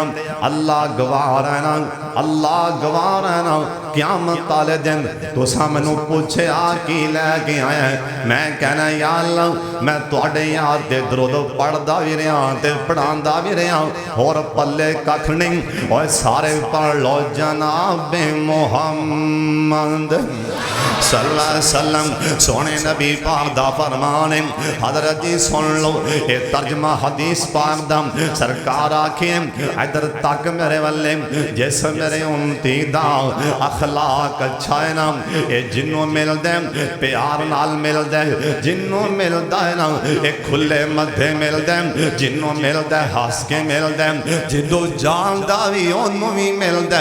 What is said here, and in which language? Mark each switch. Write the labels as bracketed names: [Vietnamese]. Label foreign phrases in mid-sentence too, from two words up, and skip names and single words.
[Punjabi] اللہ گواہ رہنا، اللہ گواہ رہنا. قیامت والے دن تساں مینوں پوچھے آ کی لیکے آیا، میں کہنا یا اللہ میں تہاڈے یار دے درود پڑھدا بھی رہا تے پڑھاندا بھی رہا، اور پلے ککھ نہیں. اور سارے پڑھ لو جناب محمد [Arabic] صلى الله عليه وسلم. [Punjabi] سوہنے نبی پاک دا فرمان ہے، حضرت جی سن لو یہ ترجمہ حدیث پاک دا. سرکار آکھے ادھر تک میرے والے، جس میرے امتی دا اخلاق اچھا ہے نا، یہ جنہوں ملدے پیار نال ملدے، جنہوں ملدا ہے نا یہ کھلے متھے ملدے، جنہوں ملدا ہنس کے ملدے، جدوں جاندا بھی اونوں بھی ملدا.